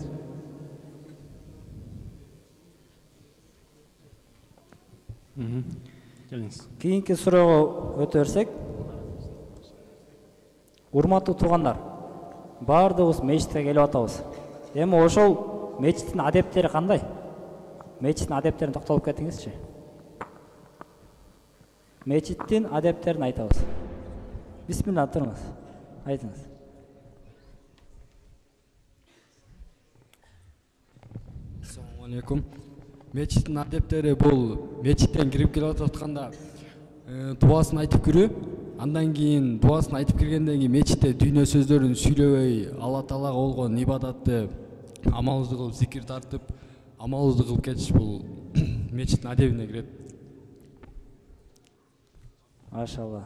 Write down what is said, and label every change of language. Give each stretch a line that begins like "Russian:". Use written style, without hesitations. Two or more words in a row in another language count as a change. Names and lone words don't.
Kyrgyz: Кийинки суроого өтө берсек, урматтуу туугандар, баардыгыбыз мечитке келип атабыз. Эми ошол мечиттин адептери кандай? Мечиттин адептерине токтолуп кетиңизчи. Мечиттин адептерин айтабыз. Бисмилла, туруңуз. Айтыңыз.
Arabic: السلام عليكم.
Kyrgyz: Мечиттин адептери бул мечиттен кирип келип атканда дубасын айтып кирүү, андан кийин дубасын айтып киргенден кийин мечитте дүйнө сөздөрүн сүйлөбөй, Алла Таалага болгон ибадатты амалыбызды кылып, зикир тартып, амалыбызды кылып кетиш бул мечиттин адебине кирет. Машалла.